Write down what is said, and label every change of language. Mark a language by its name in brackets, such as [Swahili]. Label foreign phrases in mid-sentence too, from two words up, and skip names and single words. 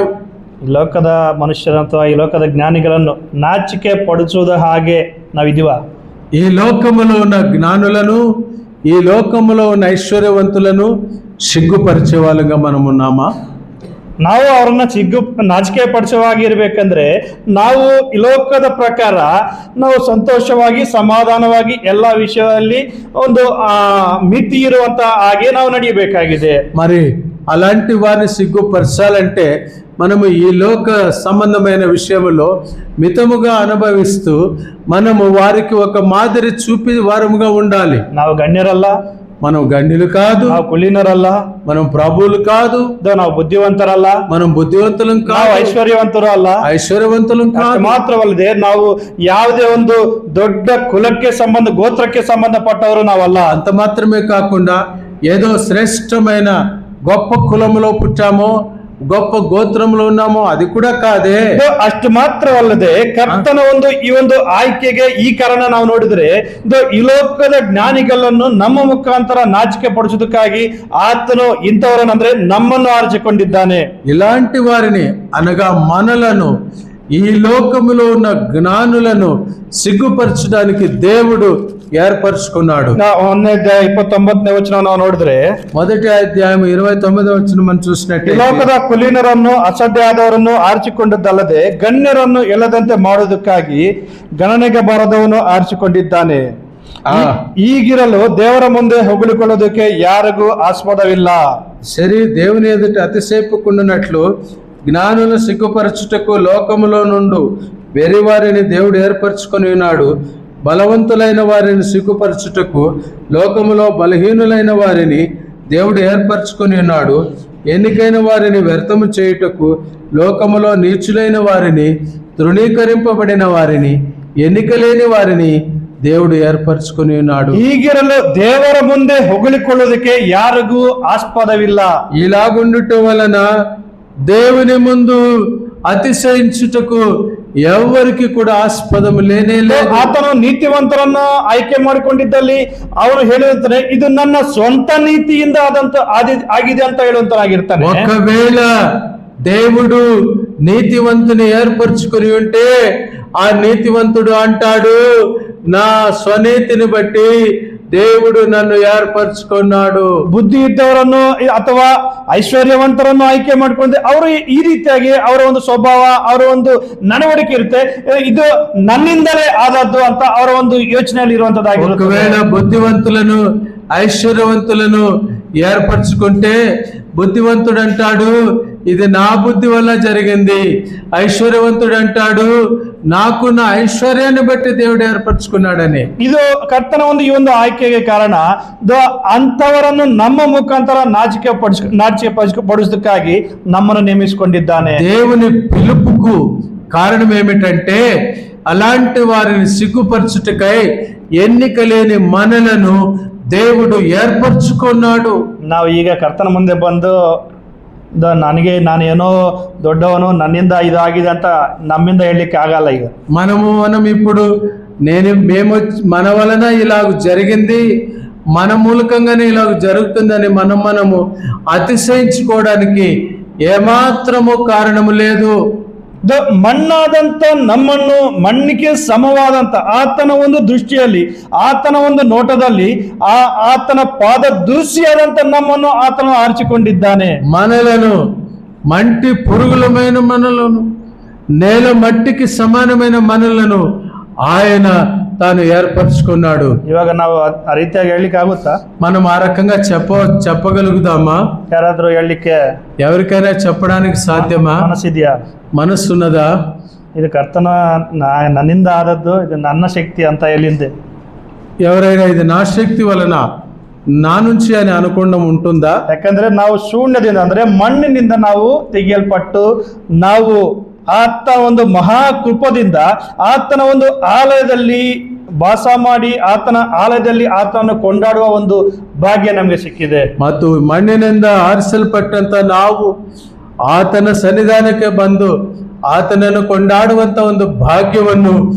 [Kannada] ಈ ಲೋಕದ ಮನುಷ್ಯರು ಅಥವಾ ಈ ಲೋಕದ ಜ್ಞಾನಿಗಳನ್ನು ನಾಚಿಕೆ ಪಡಿಸುವುದು ಹಾಗೆ ನಾವಿದೀವ? [Telugu] ఈ లోకములో ఉన్న జ్ఞానులను, ఈ లోకములో ఉన్న ఐశ్వర్యవంతులను సిగ్గుపరిచే వాళ్ళంగా మనం ఉన్నామా? [Kannada] ನಾವು ಅವರನ್ನ ನಾಚಿಕೆ ಪಡಿಸುವಾಗಿರ್ಬೇಕಂದ್ರೆ ನಾವು ಈ ಲೋಕದ ಪ್ರಕಾರ ನಾವು ಸಂತೋಷವಾಗಿ ಸಮಾಧಾನವಾಗಿ ಎಲ್ಲ ವಿಷಯದಲ್ಲಿ ಒಂದು ಮಿತಿ ಇರುವಂತ ಹಾಗೆ ನಾವು ನಡೆಯಬೇಕಾಗಿದೆ. [Telugu] మరి అలాంటి వారిని సిగ్గుపరచాలంటే మనము ఈ లోక సంబంధమైన విషయంలో మితముగా అనుభవిస్తూ మనము వారికి ఒక మాదిరి చూపి వారముగా ఉండాలి. [Kannada] ನಾವು ಗಣ್ಯರಲ್ಲ, [Telugu] మనం గండిలు కాదు, [Kannada] ನಾವು ಕುಲೀನರಲ್ಲ, [Telugu] మనం ప్రభువులు కాదు, [Kannada] ನಾವು ಬುದ್ಧಿವಂತರಲ್ಲ, [Telugu] మనం బుద్ధివంతులం [Kannada] ನಾವು [Telugu] కాదు, [Kannada] ಐಶ್ವರ್ಯವಂತರು ಅಲ್ಲ, [Telugu] ఐశ్వర్యవంతులం కాదు. [Kannada] ಮಾತ್ರವಲ್ಲದೆ ನಾವು ಯಾವುದೇ ಒಂದು ದೊಡ್ಡ ಕುಲಕ್ಕೆ ಗೋತ್ರಕ್ಕೆ ಸಂಬಂಧಪಟ್ಟವರು ನಾವಲ್ಲ. [Telugu] అంత మాత్రమే కాకుండా ఏదో శ్రేష్టమైన గొప్ప కులములో పుట్టామో, గొప్ప గోత్రంలో ఉన్నామో అది కూడా కాదే. [Kannada] ಅಷ್ಟು ಮಾತ್ರವಲ್ಲದೆ ಕರ್ತನ ಈ ಒಂದು ಆಯ್ಕೆಗೆ ಈ ಕಾರಣ ನಾವು ನೋಡಿದ್ರೆ ಈ ಲೋಕದ ಜ್ಞಾನಿಗಳನ್ನು ನಮ್ಮ ಮುಖಾಂತರ ನಾಚಿಕೆ ಪಡಿಸೋದಕ್ಕಾಗಿ ಆತನು ಇಂಥವರನ್ನಂದ್ರೆ ನಮ್ಮನ್ನು ಆರಿಸಿಕೊಂಡಿದ್ದಾನೆ. [Telugu] ఇలాంటి వారిని అనగా మనలను, ఈ లోకములో ఉన్న జ్ఞానులను సిగ్గుపరచడానికి దేవుడు ఏర్పరచుకున్నాడు. [Kannada] 1ನೇ ಅಧ್ಯಾಯ 29ನೇ ವಚನ ನಾವು ನೋಡಿದ್ರೆ, [Telugu] మొదటి అధ్యాయం 29వ వచనం మనం [Kannada] ಈ [Telugu] చూసినట్టు, [Kannada] ಲೋಕದ ಕುಲೀನರನ್ನು ಅಸಡ್ಡೆಯಾದವರನ್ನು ಆರಿಸಿಕೊಂಡದ್ದಲ್ಲದೆ ಗಣ್ಯರನ್ನು ಎಲ್ಲದಂತೆ ಮಾಡುವುದಕ್ಕಾಗಿ ಗಣನೆಗೆ ಬಾರದವನು ಆರಿಸಿಕೊಂಡಿದ್ದಾನೆ. ಈಗಿರಲು ದೇವರ ಮುಂದೆ ಹೊಗಳಿಕೊಳ್ಳೋದಕ್ಕೆ ಯಾರಿಗೂ ಆಸ್ಪದವಿಲ್ಲ. [Telugu] సరి దేవుని ఎదుట అతిశయపుకుండునట్లు జ్ఞానులను సిగ్గుపరచుటకు లోకములో నుండు వెరివారిని దేవుడు ఏర్పరచుకొని ఉన్నాడు. బలవంతులైన వారిని సిగ్గుపరచుటకు లోకములో బలహీనులైన వారిని దేవుడు ఏర్పరచుకొని ఉన్నాడు. ఎన్నికైన వారిని వ్యర్థము చేయుటకు లోకములో నీచులైన వారిని, తృణీకరింపబడిన వారిని, ఎన్నిక లేని వారిని దేవుడు ఏర్పరచుకొని ఉన్నాడు. [Kannada] ಈಗಿರಲು ದೇವರ ಮುಂದೆ ಹೊಗಳಿಕೊಳ್ಳೋದಕ್ಕೆ ಯಾರಿಗೂ ಆಸ್ಪದವಿಲ್ಲ. [Telugu] ఇలాగుండుట వలన దేవుని ముందు అతిశయించుటకు ఎవరికి కూడా ఆస్పదం లేనే లేదు. [Kannada] ಆತನು ನೀತಿವಂತರನ್ನ ಆಯ್ಕೆ ಮಾಡಿಕೊಂಡಿದ್ದಲ್ಲಿ ಅವನು ಹೇಳುವಂತಾನೆ, ಇದು ನನ್ನ ಸ್ವಂತ ನೀತಿಯಿಂದ ಆಗಿದೆ ಅಂತ ಹೇಳುವಂತನಾಗಿರ್ತಾನೆ. [Telugu] ఒకవేళ దేవుడు నీతివంతుని ఏర్పరచుకుని ఉంటే ఆ నీతివంతుడు అంటాడు, నా స్వనీతిని బట్టి దేవుడు నన్ను ఏర్పరచుకున్నాడు. [Kannada] ಬುದ್ಧಿ ಇದ್ದವರನ್ನು ಅಥವಾ ಐಶ್ವರ್ಯವಂತರನ್ನು ಆಯ್ಕೆ ಮಾಡಿಕೊಂಡ್ರೆ ಅವರು ಈ ರೀತಿಯಾಗಿ ಅವರ ಒಂದು ಸ್ವಭಾವ, ಅವರ ಒಂದು ನಡವಳಿಕೆ ಇರುತ್ತೆ, ಇದು ನನ್ನಿಂದಲೇ ಆದದ್ದು ಅಂತ ಅವರ ಒಂದು ಯೋಚನೆಯಲ್ಲಿ ಇರುವಂತದ್ದಾಗಿರುತ್ತೆ. [Telugu] ఒకవేళ బుద్ధివంతులను, ఐశ్వర్యవంతులను ఏర్పరచుకుంటే బుద్ధివంతుడు అంటాడు, ఇది నా బుద్ధి వల్ల జరిగింది. ఐశ్వర్యవంతుడు అంటాడు, నాకున్న ఐశ్వర్యాన్ని బట్టి దేవుడు ఏర్పరచుకున్నాడని. [Kannada] ಇದು ಕರ್ತನ ಈ ಒಂದು ಆಯ್ಕೆಗೆ ಕಾರಣ ಅಂತವರನ್ನು ನಮ್ಮ ಮುಖಾಂತರ ನಾಚಿಕೆ ಪಡಿಸೋದಕ್ಕಾಗಿ ನಮ್ಮನ್ನು ನೇಮಿಸಿಕೊಂಡಿದ್ದಾನೆ. [Telugu] దేవుని పిలుపుకు కారణం ఏమిటంటే అలాంటి వారిని సిగ్గుపరచుటకై ఎన్నిక లేని మనలను దేవుడు ఏర్పరచుకున్నాడు. [Kannada] ನಾವು ಈಗ ಕರ್ತನ ಮುಂದೆ ಬಂದು ನಾನೇನೋ ದೊಡ್ಡವನು, ನನ್ನಿಂದ ಇದಾಗಿದೆ ಅಂತ ನಮ್ಮಿಂದ ಹೇಳಲಿಕ್ಕೆ ಆಗಲ್ಲ. ಈಗ [Telugu] మనం ఇప్పుడు మేము మన వలన ఇలాగ జరిగింది, మన మూలకంగానే ఇలాగ జరుగుతుందని మనము అతిశయించుకోవడానికి ఏమాత్రము కారణము లేదు. [Kannada] ಮಣ್ಣಾದಂತ ನಮ್ಮನ್ನು ಮಣ್ಣಿಗೆ ಸಮವಾದಂತ ಆತನ ಒಂದು ದೃಷ್ಟಿಯಲ್ಲಿ, ಆತನ ಒಂದು ನೋಟದಲ್ಲಿ, ಆತನ ಪಾದ ದೃಶ್ಯಾದಂತ ನಮ್ಮನ್ನು ಆತನು ఆర్చిಕೊಂಡಿದ್ದಾನೆ. [Telugu] మనలను మంటి పురుగులమైన మనలను, నేల మట్టికి సమానమైన మనలను ఆయన తాను ఏర్పరచుకున్నాడు. [Kannada] ಇವಾಗ ನಾವು ಆ ರೀತಿಯಾಗಿ ಹೇಳಲಿಕ್ಕೆ ಆಗುತ್ತಾ? [Telugu] మనం ఆ రకంగా చెప్పగలుగుతామా? [Kannada] ಯಾರಾದ್ರೂ ಹೇಳಲಿಕ್ಕೆ [Telugu] ఎవరికైనా చెప్పడానికి సాధ్యమా? [Kannada] ಮನಸ್ಸಿದೆಯಾ? [Telugu] మనస్సున్నదా? [Kannada] ಇದು ಕರ್ತನ ನನ್ನಿಂದ ಆದದ್ದು, ಇದು ನನ್ನ ಶಕ್ತಿ ಅಂತ ಎಲ್ಲಿಂದೆ [Telugu] ఎవరైనా ఇది నా శక్తి వలన, నా నుంచి అని అనుకోవడం ఉంటుందా? [Kannada] ಯಾಕಂದ್ರೆ ನಾವು ಶೂನ್ಯದಿಂದ ಅಂದ್ರೆ ಮಣ್ಣಿನಿಂದ ನಾವು ತೆಗೆಯಲ್ಪಟ್ಟು ನಾವು ಆತ ಒಂದು ಮಹಾಕೃಪದಿಂದ ಆತನ ಒಂದು ಆಲಯದಲ್ಲಿ ವಾಸ ಮಾಡಿ ಆತನ ಆಲಯದಲ್ಲಿ ಆತನನ್ನು ಕೊಂಡಾಡುವ ಒಂದು ಭಾಗ್ಯ ನಮಗೆ ಸಿಕ್ಕಿದೆ. ಮತ್ತು ಮಣ್ಣಿನಿಂದ ಆರಿಸಲ್ಪಟ್ಟಂತ ನಾವು ಆತನ ಸನ್ನಿಧಾನಕ್ಕೆ ಬಂದು ಆತನನ್ನು ಕೊಂಡಾಡುವಂತ ಒಂದು ಭಾಗ್ಯವನ್ನು